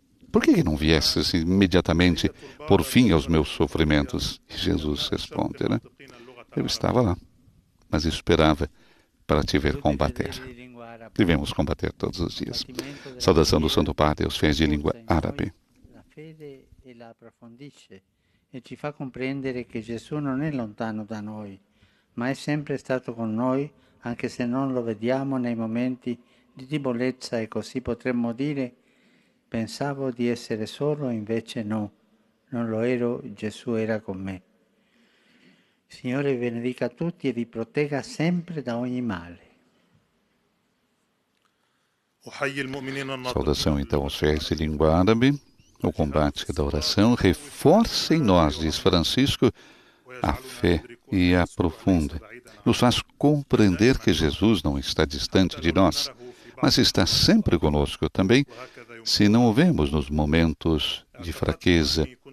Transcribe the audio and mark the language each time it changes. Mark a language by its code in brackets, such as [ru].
[pt] Por que não viesses imediatamente por fim aos meus sofrimentos? E Jesus responde, né? Eu estava lá, mas esperava para te ver combater. Devemos combater todos os dias. Saudação do Santo Padre aos fiéis de língua árabe. [it] La fede e la approfondisce e ci fa comprendere che Gesù non è lontano da noi, ma è sempre stato con noi, anche se non lo vediamo nei momenti di debolezza, e così potremmo dire: pensavo di essere solo, invece no, non lo ero, Gesù era con me. Signore vi benedica tutti e vi protegga sempre da ogni male. [pt] Saudação então aos fiéis de língua árabe. O combate da oração reforça em nós, diz Francisco, a fé e a aprofunda. Nos faz compreender que Jesus não está distante de nós, mas está sempre conosco também, se não o vemos nos momentos de fraqueza.